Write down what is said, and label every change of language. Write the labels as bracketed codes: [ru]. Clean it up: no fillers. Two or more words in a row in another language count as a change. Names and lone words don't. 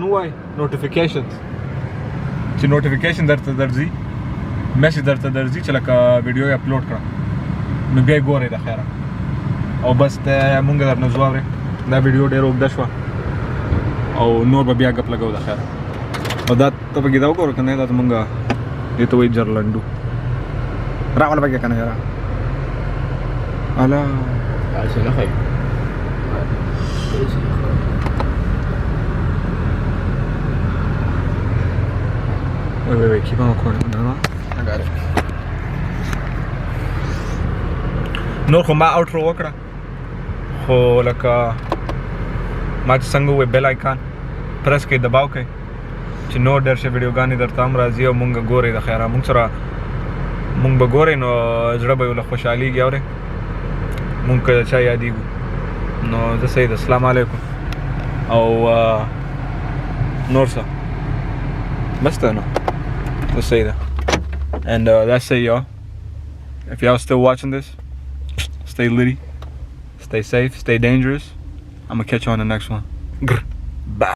[ps] ووایئ نوټیفیکیشنز چې نوټیفیکیشن درته درځي میسج درته درځي چې لکه ویډیو یې اپلوډ کړه نو بیا یې ګورئ د خیره او بس مونږ درنه زو اورئ دا ویډیو ډېره اوږده شوه او نور به بیا ګپ لګو د خیره او دا ته پکې دا وګوره که نه دا زمونږ دې ته وایي جرلنډو راوله پکې که نه یاره الا داسې نه ښایي [en] Wait, keep on recording. No, I got it. [ps] نور خو ما اوټرو وکړه خو لکه ما چې څنګه ووایي [en] bell icon press [ps] کړئ دباو کړئ چې نور ډېر ښه ویډیوګانې درته هم راځي او مونږ ګورئ د خیره مونږ سره مونږ به ګورئ نو زړه به یې له خوشحالېږي اورئ مونږ که چا یادېږو نو زه صحیح ده [ar] السلام علیکم [ps] او نور څه بس ده نو [en] let's say that and that's it y'all if y'all still watching this stay litty Stay safe, stay dangerous. I'm gonna catch you on the next one. Grr. Bye.